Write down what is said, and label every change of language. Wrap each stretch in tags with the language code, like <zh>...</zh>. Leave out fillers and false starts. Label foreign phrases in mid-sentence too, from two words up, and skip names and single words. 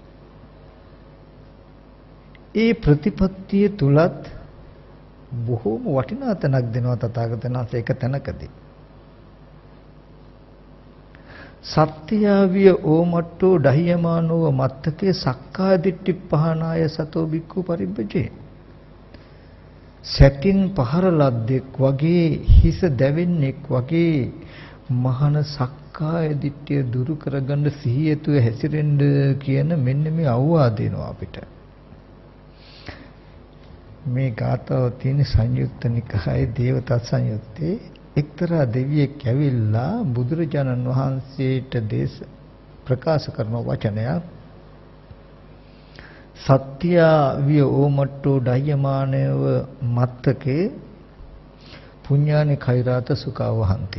<si>ඒ ප්‍රතිපත්තිය තුලත් බොහෝම වටිනා තැනක් දෙනවා තථාගතයන් වහන්සේ එක තැනකදී.</si> <pi>සත්‍යාවිය ඕමට්ටෝ ඩහියමානෝව මත්තකේ සක්කාය දිට්ඨි පහනාය සතෝ බික්ඛු පරිබ්බජේ.</pi> <si>සැටින් පහර ලද්දෙක් වගේ හිස දැවෙන්නෙක් වගේ මහාන සක්කාය දිට්ඨිය දුරු කරගන්න සිහියතුව හැසිරෙන්න කියන මෙන්න මේ අවවාද දෙනවා අපිට. මේ ගාථාව තියෙන සංයුක්ත නිකායේ දේවදත්ත සංයුත්තේ එක්තරා දෙවියෙක් ඇවිල්ලා බුදුරජාණන් වහන්සේට ප්‍රකාශ කරන වචනයක්</si> <pi>සත්‍යාවිය ඕමට්ටෝ ඩයමානව මත්තකේ පුඤ්ඤානි කෛරාත සුඛවහන්ති.</pi>